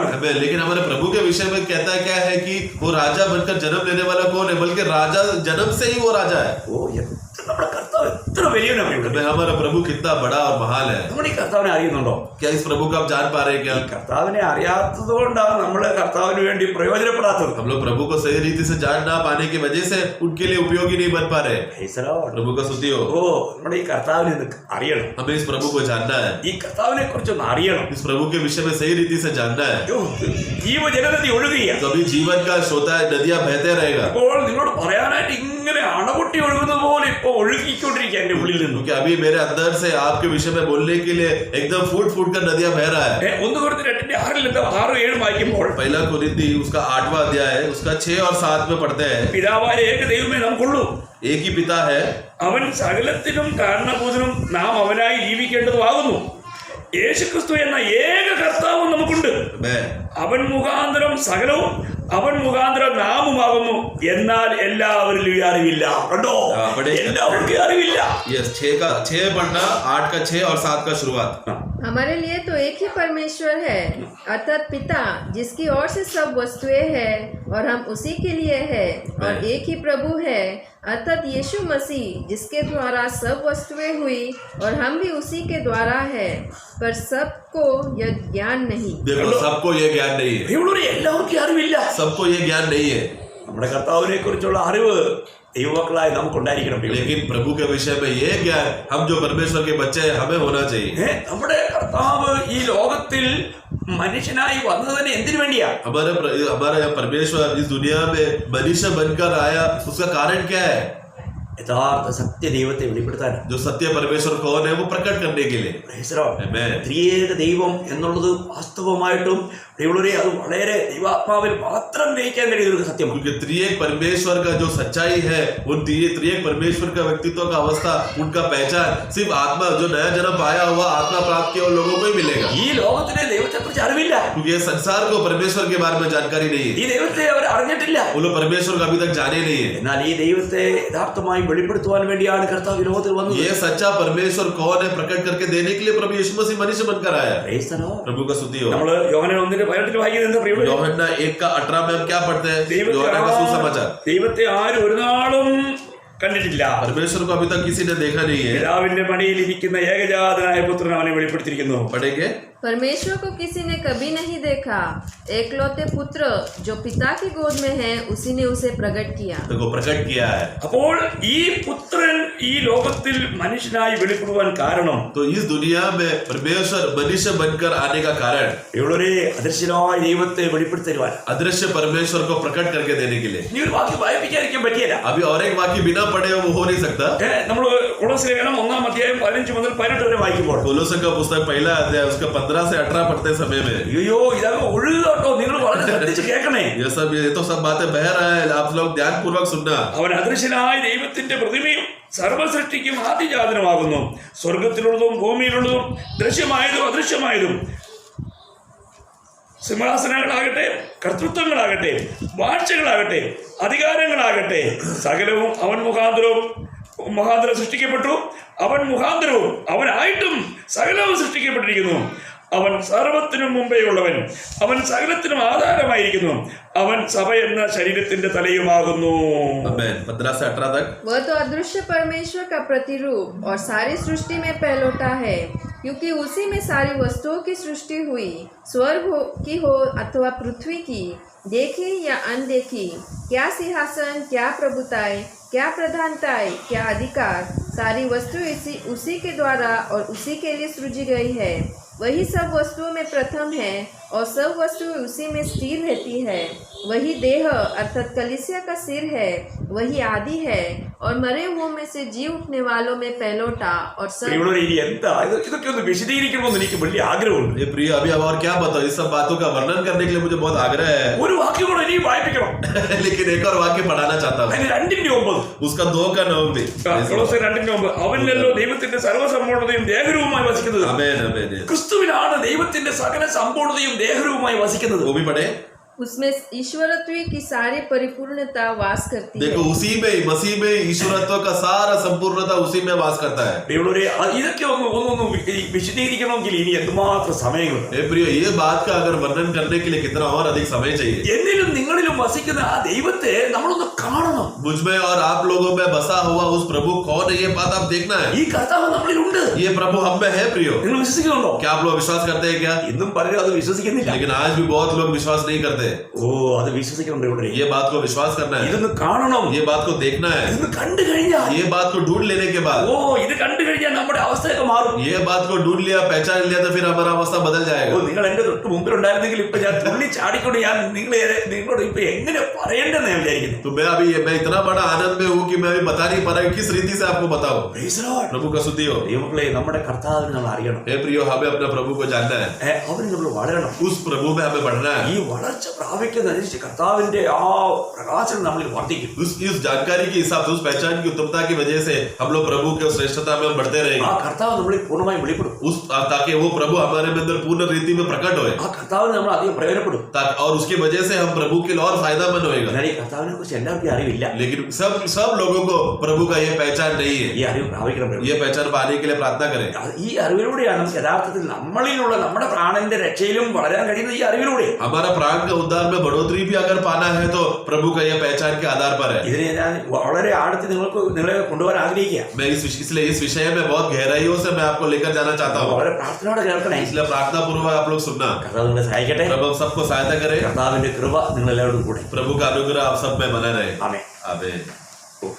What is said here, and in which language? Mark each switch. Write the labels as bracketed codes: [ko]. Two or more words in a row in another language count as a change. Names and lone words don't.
[hi] लेकिन हमारे प्रभु के विषय में कहता है क्या है कि वो राजा बनकर जन्म लेने वाला कौन है, बल्कि राजा जन्म से ही वो राजा है. [ml] ഓ, നമ്മുടെ കർത്താവ് എത്ര വലിയവനാണ്. [hi] हमारा प्रभु कितना बड़ा और महान है. [ml] നമ്മൾ ഈ കർത്താവിനെ അറിയുന്നുണ്ടോ? [hi] क्या इस प्रभु को आप जान पा रहे हैं क्या? [ml] കർത്താവിനെ അറിയാത്തത് കൊണ്ടാണ് നമ്മൾ കർത്താവിന് വേണ്ടി പ്രയോജനപ്പെടാത്തത്. [hi] हम लोग प्रभु को सही रीति से जान ना पाने की वजह से उनके लिए उपयोगी नहीं बन पा रहे. प्रभु का स्तुति हो. [ml] ഓ, നമ്മുടെ ഈ കർത്താവിനെ അറിയണം. [hi] हमें इस प्रभु को जानना है. [ml] ഈ കർത്താവിനെ കുറിച്ചൊന്ന് അറിയണം. [hi] इस प्रभु के विषय में सही रीति से जानना है. [ml] ജീവജലനദി ഒഴുകുക, [hi] कभी जीवन का श्रोता नदियां बहते रहेगा. [ml] അപ്പോൾ നിങ്ങളോട് പറയാനായിട്ട് ഇങ്ങനെ അണപൊട്ടി ഒഴുകുന്നത് പോലെ ഇപ്പൊ ഒഴുകിക്കൊണ്ടിരിക്കുക എന്റെ ഉള്ളിൽ നിന്നും. [hi] क्योंकि अभी मेरे अंदर से आपके विषय में बोलने के लिए एकदम फूट कर नदियां बह रहा है. [ml] 1 Corinthians 2:6-7 വായിക്കുമ്പോൾ, [hi] पहला कुरिन्थी उसका 8वां अध्याय है, उसका 6 और 7 में पढ़ते हैं. [ml] പിതാവായ ഏക ദൈവമേ നമുക്കുള്ളൂ, [hi] एक ही पिता है, [ml] അവൻ സകലത്തിനും കാരണഭൂതനും നാം അവനായി ജീവിക്കേണ്ടതുമാകുന്നു. യേശുക്രിസ്തു എന്ന ഏക കർത്താവും നമുക്കുണ്ട്. അവൻ മുഖാന്തരം സകലവും അവൻ മുഖാന്തരം നാമുമാകുന്നു. എന്നാൽ എല്ലാവരിലും ഈ അറിവില്ല. കണ്ടോ, എല്ലാവർക്കും ഈ അറിവില്ല. [hi] 6 पढ़ना, 8 का 6 और 7 का शुरुआत. हमारे लिए तो एक ही परमेश्वर है, अर्थात पिता, जिसकी ओर से सब वस्तुएं हैं और हम उसी के लिए है, और एक ही प्रभु है, अर्थात यीशु मसीह, जिसके द्वारा सब वस्तुएं हुई और हम भी उसी के द्वारा है. पर सबको यह ज्ञान नहीं. देखो, सबको ये ज्ञान नहीं है. [ml] എല്ലാവർക്കും അറിവില്ല. [hi] सबको ये ज्ञान नहीं है. [ml] നമ്മുടെ കർത്താവിനെ കുറിച്ചുള്ള അറിവ് ദൈവമക്കളായി നമുക്കുണ്ടായിരിക്കണം. [hi] लेकिन प्रभु के विषय में ये ज्ञान हम जो परमेश्वर के बच्चे हैं हमें होना चाहिए. [ml] നമ്മുടെ കർത്താവ് ഈ ലോകത്തിൽ മനുഷ്യനായി വന്നതിന് എന്തിനു വേണ്ടിയാ? [hi] हमारा परमेश्वर इस दुनिया में मनुष्य बनकर आया, उसका कारण क्या है? [ml] യഥാർത്ഥ സത്യ ദൈവത്തെ വെളിപ്പെടുത്താൻ. [hi] जो सत्य परमेश्वर कौन है वो प्रकट करने के लिए. [ml] ത്രിയേക ദൈവം എന്നുള്ളത് വാസ്തവമായിട്ടും പ്രിയമുള്ളവരെ, അത് വളരെ ദൈവാത്മാവിൽ മാത്രം ഗ്രഹിക്കാൻ കഴിയുന്ന ഒരു സത്യമാണ്. [hi] क्योंकि त्रिएक परमेश्वर का जो सच्चाई है, उन त्रिएक परमेश्वर का व्यक्तित्व का अवस्था, उनका पहचान सिर्फ आत्मा जो नया जन्म पाया हुआ आत्मा प्राप्त किए लोगों को ही मिलेगा. [ml] ഈ ലോകത്തിലെ ദൈവത്തെ കുറിച്ച് അറിവില്ല. [hi] क्योंकि ये संसार को परमेश्वर के बारे में जानकारी नहीं [ml] ഈ [hi] है. [ml] ദൈവത്തെ അവർ അറിഞ്ഞിട്ടില്ല. [hi] वो लोग परमेश्वर को अभी तक जाने नहीं है. [ml] എന്നാൽ ഈ ദൈവത്തെ യഥാർത്ഥമായി വെളിപ്പെടുത്തുവാൻ വേണ്ടിയാണ് കർത്താവ് ഈ ലോകത്തിൽ വന്നത്. [hi] ये सच्चा परमेश्वर कौन है प्रकट करके देने के लिए प्रभु यीशु मसीह मनुष्य बनकर आया. [en] Praise the Lord. [hi] प्रभु का स्तुति हो. [ml] നമ്മള് യോഹന്നാൻ 1:18 വായിക്കുന്നത് എന്താ പ്രിയമുള്ളവരെ? [hi] യോഹന്നാൻ 1:18 में हम क्या पढ़ते हैं? യോഹന്നാൻ का सुसमाचार. [ml] ദൈവത്തെ ആരും ഒരു നാളും കണ്ടിട്ടില്ല. [hi] परमेश्वर को अभी तक किसी ने देखा नहीं है. [ml] പിതാവിന്റെ മടിയിൽ ഇരിക്കുന്ന ഏകജാതനായ പുത്രൻ അവനെ വെളിപ്പെടുത്തിയിരിക്കുന്നു. [hi] पढ़ेंगे. परमेश्वर को किसी ने कभी नहीं देखा, एकलौते पुत्र जो पिता की गोद में है उसी ने उसे प्रकट किया. देखो प्रकट किया है. [ml] അപ്പോൾ ഈ പുത്രൻ ഈ ലോകത്തിൽ മനുഷ്യനായി വെളിപ്പെടുവാൻ കാരണം [hi] तो इस दुनिया में परमेश्वर मनुष्य बनकर आने का कारण [ml] ഇവളൊരു അദൃശ്യനായ ദൈവത്തെ വെളിപ്പെടുത്തരുവാൻ. [hi] अदृश्य परमेश्वर को प्रकट करके देने के लिए. [ml] ഈ ഒരു വാക്യം വായിപ്പിക്കാതിരിക്കാൻ പറ്റിയല്ല. [hi] अभी और एक वाक्य बिना पढ़े वो हो नहीं सकता. [ml] നമ്മൾ കൊളോസ്യ ലേഖനം 1-ാം അധ്യായം 15 മുതൽ 18 വരെ വായിക്കുമ്പോൾ [hi] कोलोसन का पुस्तक पहला अध्याय उसका 15 से 18 पढ़ते समय में [ml] അയ്യോ ഇതൊക്കെ ഒഴുകാട്ടോ, നിങ്ങൾ വളരെ ശ്രദ്ധിച്ച് കേൾക്കണേ. [hi] ये तो सब बातें बह रहा है, आप लोग ध्यान पूर्वक सुनना. [ml] അവൻ അദൃശ്യനായ ദൈവത്തിന്റെ പ്രതിമയും സർവസൃഷ്ടിക്കും ആദിജാതനുമാകുന്നു. സ്വർഗത്തിലുള്ളതും ഭൂമിയിലുള്ളതും ദൃശ്യമായതും അദൃശ്യമായതും, സിംഹാസനങ്ങളാകട്ടെ, കർത്തൃത്വങ്ങളാകട്ടെ, വാഴ്ചകളാകട്ടെ, അധികാരങ്ങളാകട്ടെ, സകലവും അവൻ മുഖാന്തരം സൃഷ്ടിക്കപ്പെട്ടു. അവൻ മുഖാന്തരവും അവനായിട്ടും സകലവും സൃഷ്ടിക്കപ്പെട്ടിരിക്കുന്നു. അവൻ സർവത്തിനും മുമ്പേ ഉള്ളവൻ, അവൻ സകലത്തിനും ആധാരമായിരിക്കുന്നു. അവൻ സഭ എന്ന ശരീരത്തിന്റെ തലയുമാകുന്നു. [hi] 15 से 18 तक. वह तो अदृश्य परमेश्वर का प्रतिरूप और सारी सृष्टि में पहलौठा है, क्योंकि उसी में सारी वस्तुओं की सृष्टि हुई, स्वर्ग की हो अथवा पृथ्वी की, देखी या अनदेखी. क्या सिंहासन, क्या प्रभुताएं, क्या प्रधानताएं, क्या अधिकार, सारी वस्तु उसी के द्वारा और उसी के लिए सृजी गई है. वही सब वस्तुओं में प्रथम है और सब वस्तुएं उसी में स्थिर रहती है. वही देह अर्थात कलीसिया का सिर है, वही आदि है और मरे हुओं में से जी उठने वालों में पहलौठा और सब. [ml] ഇനി എന്താ ഇതൊക്കെ ഒന്ന് വിശദീകരിക്കണമെന്ന് എനിക്ക് വലിയ ആഗ്രഹമുണ്ട്. [hi] ये प्रिय अभी अब और क्या बताओ, इस सब बातों का वर्णन करने के लिए मुझे बहुत आग्रह है. [ml] ഒരു വാക്യം കൂടെ ഇനി വായിപ്പിക്കണം. [hi] लेकिन एक और वाक्य पढ़ाना चाहता हूँ. [ml] അതിന് 2:9 [hi] उसका 2:9 भी. [ml] കൊളോസ്യർ 2:9 അവനിലല്ലോ ദൈവത്തിന്റെ സർവ്വസമ്പൂർണ്ണതയും ദേഹരൂപമായി വസിക്കുന്നത്. [hi] आमेन आमेन. [ml] ക്രിസ്തുവിലാണ് ദൈവത്തിന്റെ സകല സമ്പൂർണ്ണതയും ദേഹരൂപമായി വസിക്കുന്നത്. [hi] वो भी पढ़े. उसमें ईश्वरत्व की सारी परिपूर्णता वास करती है. देखो उसी में मसीह में ईश्वरत्व का सारा संपूर्णता उसी में वास करता है. [ml] പ്രിയമുള്ളവരെ, ഇതൊക്കെ ഒന്ന് വിശദീകരിക്കണമെങ്കിൽ ഇനി എന്തുമാത്രം സമയങ്ങളുണ്ട്. [hi] ए प्रिय, ये बात का अगर वर्णन करने के लिए कितना और अधिक समय चाहिए. [ml] എന്നിലും നിങ്ങളിലും വസിക്കുന്ന ആ ദൈവത്തെ നമ്മളൊന്ന് കാണണം. [hi] मुझ में और आप लोगों में बसा हुआ उस प्रभु कौन है, ये बात आप देखना है. [ml] ഈ കർത്താവ് നമ്മളിലുണ്ട്. [hi] ये प्रभु हम में है प्रियो. [ml] നിങ്ങൾ വിശ്വസിക്കുന്നുണ്ടോ? [hi] क्या आप लोग विश्वास करते हैं क्या? [ml] ഇന്നും പലരും അത് വിശ്വസിക്കുന്നില്ല. [hi] लेकिन आज भी बहुत लोग विश्वास नहीं करते. [ml] ഓ, അത് വിശ്വസിക്കണം പ്രിയമുള്ളവരെ. [hi] ये बात को विश्वास करना है. [ml] ഇതൊന്ന് കാണണം. [hi] ये बात को देखना है. [ml] ഇതൊന്ന് കണ്ടു കഴിഞ്ഞാൽ, [hi] ये बात को ढूंढ लेने के बाद, [ml] ഓ ഇത് കണ്ടു കഴിഞ്ഞാൽ നമ്മുടെ അവസ്ഥയൊക്കെ മാറും. [hi] ये बात को ढूंढ लिया, पहचान लिया, तो फिर हमारा अवस्था बदल [ml] ഓ, [hi] जाएगा. [ml] നിങ്ങൾ എന്റെ തൊട്ട് മുമ്പിലുണ്ടായിരുന്നെങ്കിൽ ഇപ്പൊ ഞാൻ തുള്ളി ചാടിക്കൊണ്ട് ഞാൻ നിങ്ങളോട് ഇപ്പൊ എങ്ങനെ പറയേണ്ടെന്ന് ഞാൻ വിചാരിക്കുന്നു. [hi] तो मैं इतना बड़ा आनंद में हूँ कि मैं अभी बता नहीं पा रहा किस रीति से आपको बताऊं. [en] Praise the Lord. [hi] प्रभु का स्तुति हो. [ml] ദൈവമക്കളെ, നമ്മുടെ കർത്താവിനെ നമ്മൾ അറിയണം. [hi] हे प्रियो, हमें अपने प्रभु को जानना है. [ml] അവന് നമ്മൾ വളരണം. [hi] उस प्रभु में हमें बढ़ना [ml] ഈ [hi] है. [ml] വളർച്ച പ്രാപിക്കുന്നതനുസരിച്ച് കർത്താവിന്റെ ആ പ്രകാശനം നമ്മളിൽ വർദ്ധിക്കും. [hi] इस जानकारी के हिसाब से, उस पहचान की उत्तमता की वजह से हम लोग प्रभु के श्रेष्ठता में हम बढ़ते [ml] ആ [hi] रहेंगे. [ml] കർത്താവ് നമ്മളിൽ പൂർണ്ണമായും വെളിപ്പെടും. [hi] ताकि वो प्रभु हमारे में अंदर पूर्ण रीति में प्रकट होए. [ml] ആ കർത്താവിന് നമ്മൾ അധികം പ്രയോജനപ്പെടും. [hi] और उसकी वजह से हम प्रभु के लिए और फायदामंद होएगा. [ml] എന്നാൽ ഈ കർത്താവിനെ കുറിച്ച് എല്ലാവർക്കും അറിവില്ല. [hi] लेकिन सब लोगों को प्रभु का ये पहचान नहीं है. [ml] ഈ അറിവ് പ്രാപിക്കണം. [hi] ये पहचान पाने के लिए प्रार्थना करें. [ml] ഈ അറിവിലൂടെയാണ് നമുക്ക് യഥാർത്ഥത്തിൽ നമ്മളിലുള്ള നമ്മുടെ പ്രാണന്റെ രക്ഷയിലും വളരാൻ കഴിയുന്നത്. ഈ അറിവിലൂടെ [hi] हमारा प्राण के उद्धार में बढ़ोतरी भी अगर पाना है तो प्रभु का यह पहचान के आधार पर है. [ml] ഇതിനെ ഞാൻ വളരെ ആഴത്തിൽ നിങ്ങളെ കൊണ്ടുപോകാൻ ആഗ്രഹിക്കുക. [hi] मैं इसलिए इस विषय में बहुत गहराइयों से मैं आपको लेकर जाना चाहता हूँ. [ml] വളരെ പ്രാർത്ഥനയോടെ കേൾക്കണേ. [hi] इसलिए प्रार्थना पूर्वक आप लोग सुनना. [ml] കർത്താവ് നിങ്ങളെ സഹായിക്കട്ടെ. [hi] प्रभु हम सबको सहायता करे. [ml] കർത്താവിന്റെ കൃപ നിങ്ങൾ എല്ലാവരോടും കൂടെ. [hi] प्रभु का अनुग्रह आप सब में बना रहे. [ml] ആമേൻ. [hi] आमीन.